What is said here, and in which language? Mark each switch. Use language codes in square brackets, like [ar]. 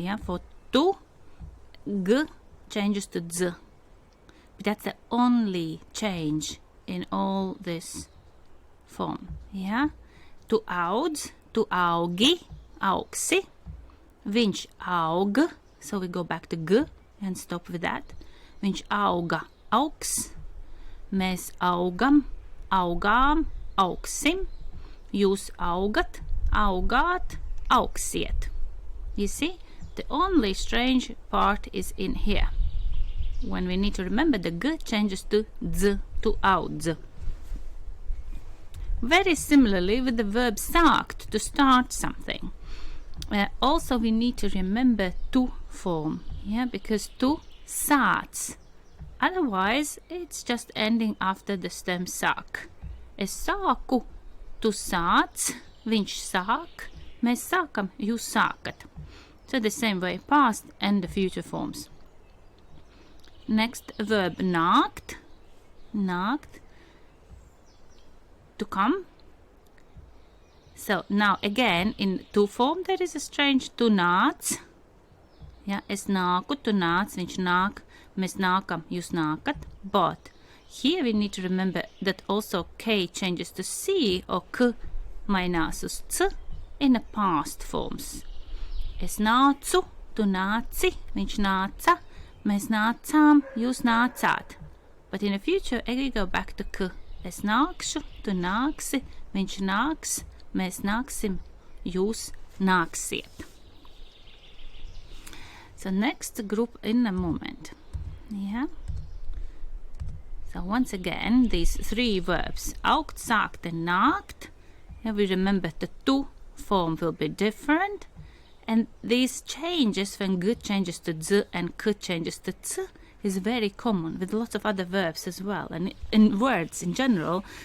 [en] Yeah, for tu, g changes to z. But that's the only change in all this form. Yeah, [lv] tu audz, tu augi, augsi, viņš aug, [en] so we go back to g and stop with that. [lv] Viņš auga, augs, mēs augam, augām, augsim, jūs augat, augāt, augsiet. [en] You see, the only strange part is in here. When we need to remember, the g changes to z, to audz. Very similarly with the verb sākt, to start something. Also we need to remember tu form, yeah, because [lv] tu sāc. [en] Otherwise it's just ending after the stem sāk. [lv] Es sāku, tu sāc, viņš sāk, mēs sākam, jūs sākat. [en] So the same way, past and the future forms. Next verb nākt, nākt, to come. So now again in tu form there is a strange [lv] tu nāc. Yeah, es nāku, tu nāc, viņš nāk, mēs nākam, jūs nākat. [en] But here we need to remember that also k changes to c or [lv] k mainās uz c [en] in the past forms. [lv] Es nācu, tu nāci, viņš nāca, mēs nācām, jūs nācāt. [en] But in the future we go back to k. [lv] Es nākšu, tu nāksi, viņš nāks, mēs nāksim, jūs nāksiet. [en] So next group in a moment. Yeah. So once again, these three verbs, augt, sākt and nākt. Yeah, we remember the tu form will be different. And these changes, when g changes to z and k changes to ts, is very common with lots of other verbs as well. And in words in general,